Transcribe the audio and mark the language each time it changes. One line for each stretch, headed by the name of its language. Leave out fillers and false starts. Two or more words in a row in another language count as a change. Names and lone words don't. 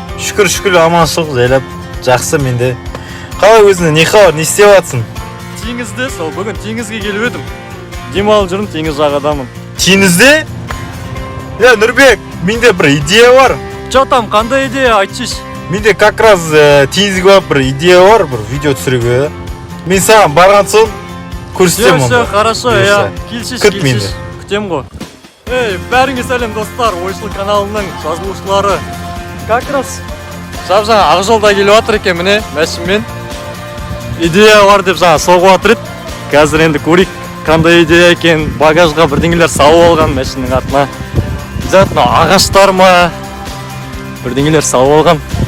Kazakh: Шүкір, аманшылық жайлап, жақсы менде. Қалай өзіңде, не хабар, не істеп жатсың? Теңізде, сол бүгін теңізге келіп едім. Демалып жүрмін, теңіз жағадамын. Теңізде? Я, Нұрбек, менде бір идея бар.
Russian: Чо там,
Kazakh: қандай идея, айтшыш? Менде
Russian: как раз
Kazakh: теңізге барып бір идея бар, бір видео түсіруге. Мен саған барған соң көрсетемін.
Russian: Все, хорошо, я.
Kazakh: Келшіш, Күт мені. Күтем ғой. Эй, бәріңе сәлем достар, Ойшыл каналының жазылушылары.
Russian: Как раз
Kazakh: жаңа Ақжолда келіп жатыр екен, міне, мәшінмен. Идея бар деп жаңа соғып жатыр еді. Қазір енді көрейік, қандай идея екен, багажға бірдеңелер салып алған мәшіннің артына. Затына ағаштар ма, бірдеңелер салып алған.